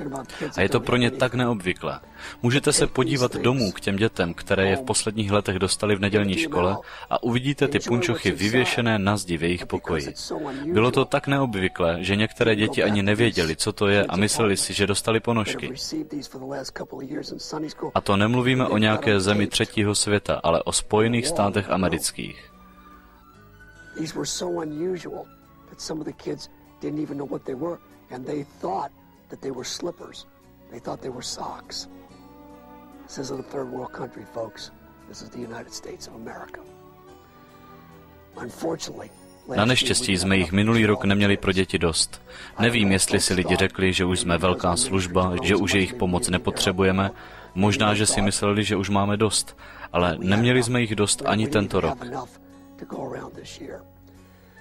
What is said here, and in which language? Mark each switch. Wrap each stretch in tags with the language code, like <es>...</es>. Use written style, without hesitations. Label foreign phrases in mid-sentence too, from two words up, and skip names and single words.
<cs>A je to pro ně tak neobvyklé. Můžete se podívat domů k těm dětem, které je v posledních letech dostali v nedělní škole a uvidíte ty punčochy vyvěšené na zdi v jejich pokoji. Bylo to tak neobvyklé, že některé děti ani nevěděli, co to je a mysleli si, že dostali ponožky. A to nemluvíme o nějaké zemi 3. světa, ale o Spojených státech amerických.</cs> <en>Some of the kids didn't even know what they were, and they thought that they were slippers. They thought they were socks. This isn't a third world country, folks. This is the United States of America. Unfortunately,</en> <cs>na neštěstí jsme jich minulý rok neměli pro děti dost. Nevím, jestli si lidi řekli, že už jsme velká služba, že už jejich pomoc nepotřebujeme. Možná, že si mysleli, že už máme dost, ale neměli jsme jich dost ani tento rok.</cs>